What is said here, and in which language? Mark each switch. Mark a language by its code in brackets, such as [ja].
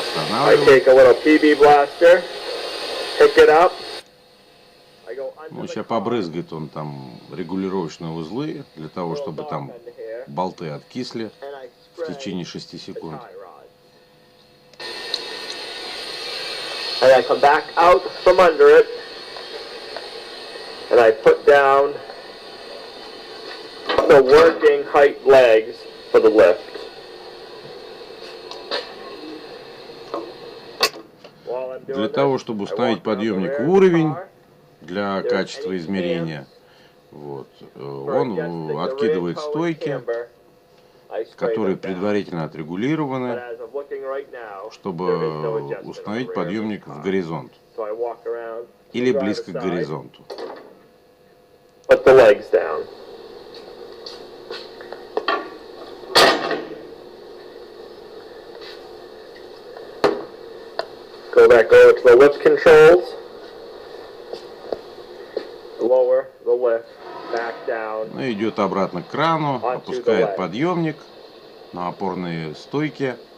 [en] I take a little PB blaster, pick it up. I go under [ru] Сейчас побрызгает он там регулировочные узлы, для того, чтобы там болты откисли в течение 6 секунд. [en] And I come back out from under it. And I put down the working height legs for the lift. [ru] Для того, чтобы установить подъемник в уровень для качества измерения, вот, он откидывает стойки, которые предварительно отрегулированы, чтобы установить подъемник в горизонт или близко к горизонту. [en] Put the legs down. Go back over to the lift controls. Lower the lift back down. [ru] Ну, идет обратно к крану, опускает подъемник на опорные стойки.